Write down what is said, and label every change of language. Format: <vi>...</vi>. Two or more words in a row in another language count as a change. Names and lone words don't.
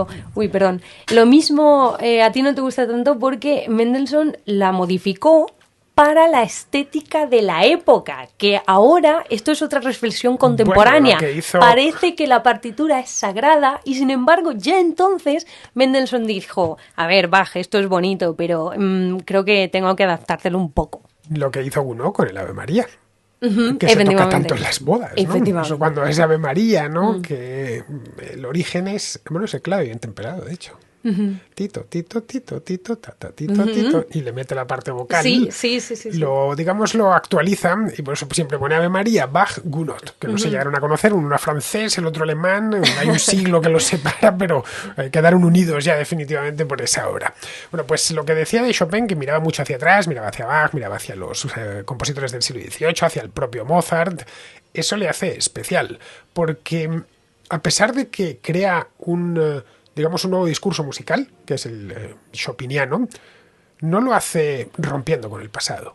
<es>Lo mismo a ti no te gusta tanto porque Mendelssohn la modificó para la estética de la época, que ahora, esto es otra reflexión contemporánea, parece que la partitura es sagrada y sin embargo ya entonces Mendelssohn dijo, a ver, Bach, esto es bonito, pero creo que tengo que adaptártelo un poco. Lo que hizo uno con el Ave María. Que se toca tanto en las bodas, ¿no? Eso cuando es Ave María, ¿no? Que el origen es, es el clave bien temperado, de hecho. Tito, tito, tito, tito, tata, tito, tito, y le mete la parte vocal. Sí. Lo actualizan y por eso siempre pone Ave María, Bach, Gounod, que no se llegaron a conocer, uno era francés, el otro alemán, hay un siglo que los separa, pero quedaron unidos ya definitivamente por esa obra. Bueno, pues lo que decía de Chopin, que miraba mucho hacia atrás, miraba hacia Bach, miraba hacia los compositores del siglo XVIII, hacia el propio Mozart, eso le hace especial, porque a pesar de que crea un nuevo discurso musical, que es el chopiniano, no lo hace rompiendo con el pasado.</es>